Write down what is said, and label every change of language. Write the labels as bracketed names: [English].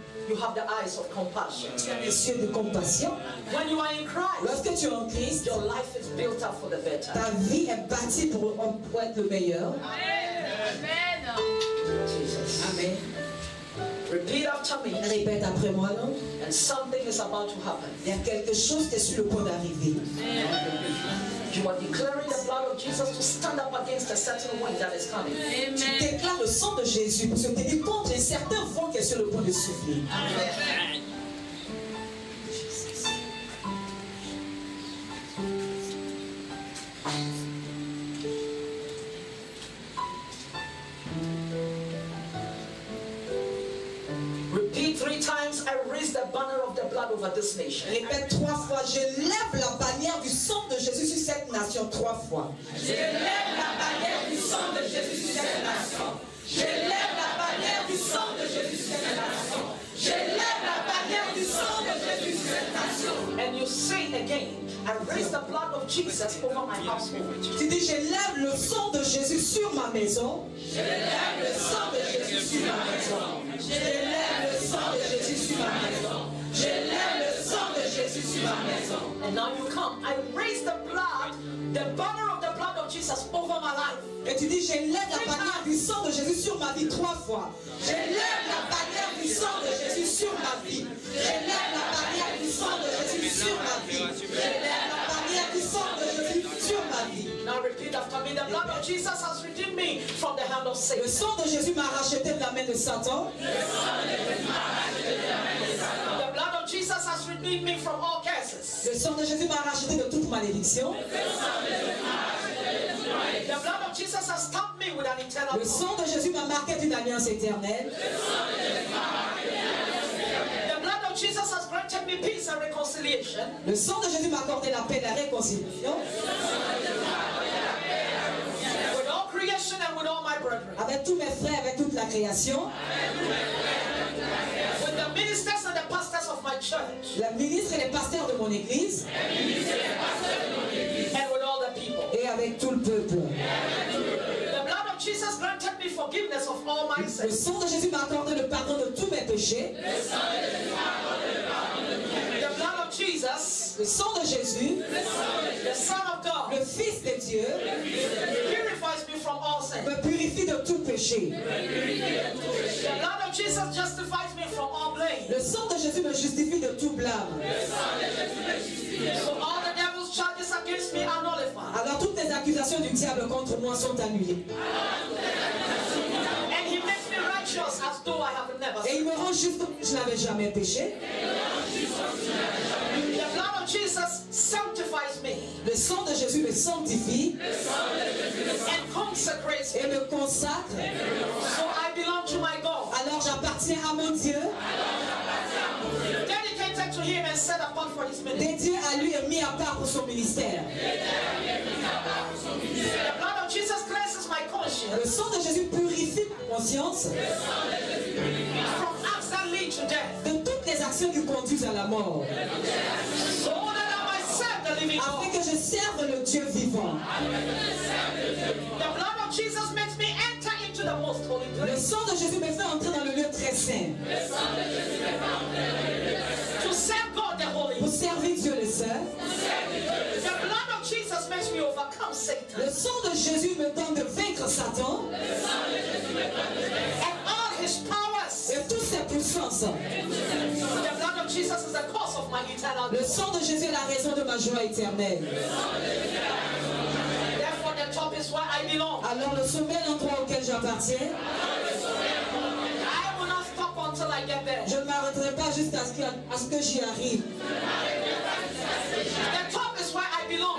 [English] you have the eyes of compassion. [French] tu as les yeux de compassion. [English] When you are in Christ, [French] Lorsque tu es en Christ, [English] your life is built up for the better. [French] ta vie est bâtie pour être le meilleur. [English] Jesus. Amen. Repeat after me, [French] Répète après moi, non? [English] and something is about to happen. [French] Il y a quelque chose qui est sur le point d'arriver. [English] You are declaring the blood of Jesus to stand up against a certain wind that is coming. [French] Tu déclares le sang de Jésus pour se tenir contre un certain vent qui est sur le point de souffler. [English] Repeat 3 times, I raise the banner of the blood over this nation. [French] Répète 3 fois, je lève la bannière du sang de Jésus sur cette nation 3 fois. Je lève la bannière du sang de Jésus sur cette nation. Je lève la bannière du sang de Jésus sur cette nation. Je lève la bannière du sang de Jésus sur cette nation. [English] And you say again, I raise the blood of Jesus over my household. [French] Tu dis, je lève le sang de Jésus sur ma maison. Je lève le sang de Jésus sur ma maison. Je lève le sang de Jésus sur ma maison. Je lève le sang de Jésus sur ma maison. [English] And now you come. I raise the blood, the banner of the blood of Jesus over my life. [French] Et tu dis, je lève la bannière du sang de Jésus sur ma vie 3 fois. Je lève la bannière du sang de Jésus sur ma vie. Je lève la bannière du sang de Jésus sur ma vie. Je lève la bannière du sang de Jésus sur ma vie. [English] Now repeat after me. The blood of Jesus has redeemed me from the hand of Satan. [French] sang de Jésus m'a racheté de la main de Satan. [English] The blood of Jesus has redeemed me from all curses. [French] Le sang de Jésus m'a racheté de toute malédiction. [English] The blood of Jesus has stamped me with an eternal [French] Le sang de Jésus m'a marqué d'une alliance éternelle. [English] The blood of Jesus has granted me peace and reconciliation. [French] Le sang de Jésus m'a accordé la paix et la réconciliation. [English] With all creation and with all my brethren. [French] Avec tous mes frères, avec toute la création. [English] With the ministers and the pastors of my church. [French] La ministre et les pasteurs de mon église. [English] And with all the people. [French] Et avec tout le peuple. [English] The blood of Jesus granted me forgiveness of all my [French] Le [English] sins. [French] sang de Jésus m'a accordé le pardon de tous mes péchés. [English] The blood of Jesus, [French] Le sang de Jésus, [English] the Son of God, [French] le Fils de Dieu, [English] purifies me from all sin. [French] me purifie de tout péché. [English] The blood of Jesus justifies me from all blame. [French] Le sang de Jésus me justifie de tout blâme. [English] So all the devil's charges against me are nullified. [French] Alors toutes les accusations du diable contre moi sont annulées. [English] And he makes me righteous as though I have never [French] Et il [English] sinned. [French] me rend juste comme si je n'avais jamais péché. [English] The blood of Jesus sanctifies me. [French] Le sang de Jésus me sanctifie [English] and consecrates [French] et [English] me. [French] me consacre. [English] So I belong to my God, [French] Alors j'appartiens à mon Dieu, [English] dedicated to Him and set apart for His ministry. [French] dédié à lui et mis à part pour son ministère. [English] The blood of Jesus cleanses my conscience [French] Le sang de Jésus purifie ma conscience [English] from acts that lead to death, [French] de toutes les actions qui conduisent à la mort, [English] so that I might serve the living God. [French] afin que je serve le Dieu vivant. [English] The blood of Jesus makes me enter into the most holy [French] Le [English] place [French] sang de Jésus me fait entrer dans le lieu très saint [English] to serve God the Holy. [French] pour servir Dieu le Saint. [English] The blood of Jesus makes me overcome Satan [French] Le sang de Jésus me donne de vaincre Satan [English] and all his powers. [French] et toutes ses puissances. [English] The blood of Jesus is the cause of my eternal [French] Le [English] joy. [French] sang de Jésus est la raison de ma joie éternelle. [English] Therefore, the top is where I belong. [French] Alors le sommet est l'endroit auquel j'appartiens. [English] I will not stop until I get there. [French] Je ne m'arrêterai pas jusqu'à ce que j'y arrive. [English] The top is where I belong.